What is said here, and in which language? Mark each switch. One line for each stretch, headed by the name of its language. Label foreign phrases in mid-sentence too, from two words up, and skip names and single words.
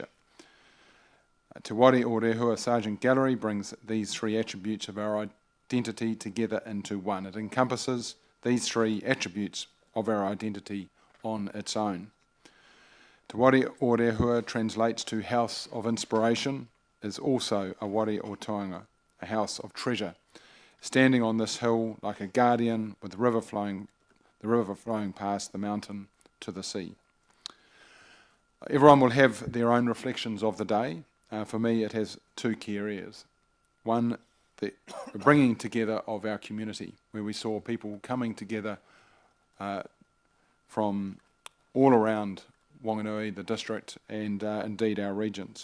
English: Te Wari o Rehua Sergeant Gallery brings these three attributes of our identity together into one. It encompasses these three attributes of our identity on its own. Te Wari o Rehua translates to house of inspiration, is also a
Māori: wari o toanga,
English: a house of treasure, standing on this hill like a guardian with the river flowing past the mountain to the sea. Everyone will have their own reflections of the day. For me, it has two key areas. One, the bringing together of our community, where we saw people coming together from all around Wanganui, the district, and indeed our regions.